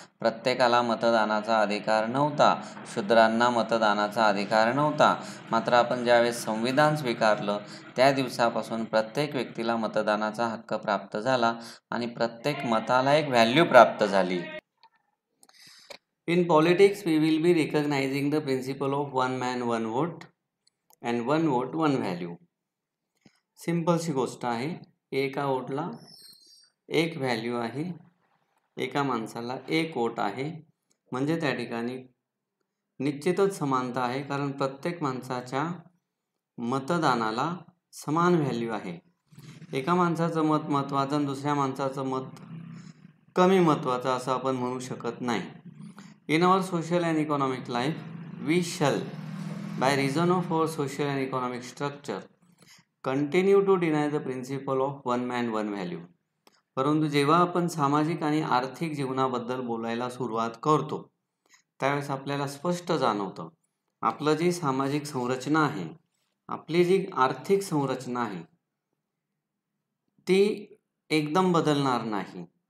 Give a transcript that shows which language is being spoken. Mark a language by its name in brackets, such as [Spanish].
[Marathi] प्रत्येकाला मतदानाचा अधिकार नव्हता. शूद्रांना मतदानाचा अधिकार नव्हता. मात्र आपण ज्यावेळेस संविधान स्वीकारलं त्या दिवसापासून प्रत्येक व्यक्तीला मतदानाचा हक्क प्राप्त झाला आणि प्रत्येक मताला एक व्हॅल्यू प्राप्त झाली. [English] In politics, we will be recognizing the principle of one man, one vote and one vote, one value. [Marathi] सिंपलशी गोष्ट आहे. एका वोटला एक व्हॅल्यू आहे, एका माणसाला एक वोट आहे, म्हणजे त्या ठिकाणी निश्चितच समानता आहे, कारण प्रत्येक माणसाच्या मतदानाला समान व्हॅल्यू आहे. एका माणसाचं मत महत्त्वाचं आणि दुसऱ्या माणसाचं मत कमी महत्त्वाचं असं आपण म्हणू शकत नाही. [English] In our social and economic life, we shall, by reason of our social and economic structure, continue to deny the principle of one man, one value. [Marathi] परंतु जेव्हा आपण सामाजिक आणि आर्थिक जीवनाबद्दल बोलायला सुरुवात करतो त्यावेळेस आपल्याला स्पष्ट जाणवतं आपलं जी सामाजिक संरचना आहे, आपली जी आर्थिक संरचना आहे ती एकदम बदलणार नाही.